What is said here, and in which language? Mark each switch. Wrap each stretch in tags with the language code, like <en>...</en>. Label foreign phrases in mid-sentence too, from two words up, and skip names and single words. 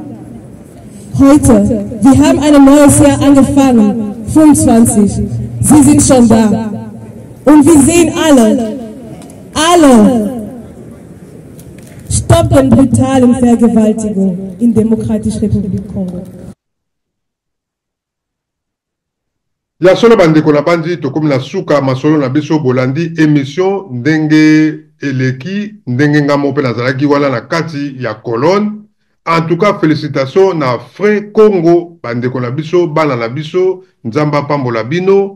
<de>Heute, wir haben ein neues Jahr angefangen, 25. Sie sind schon da. Und wir sehen alle stoppen brutalen Vergewaltigung in Demokratische Republik Kongo.</de> <ln>Ya solo bandeko na bandi tokomi na suka masolo na biso bolandi émission ndenge eleki ndenge ngamo pe nazalaki wana na kati ya colonne.</ln> <fr>En tout cas, félicitations</fr> <ln>na frère Congo, bandeko na biso, bana na biso, nzamba pambola bino.</ln>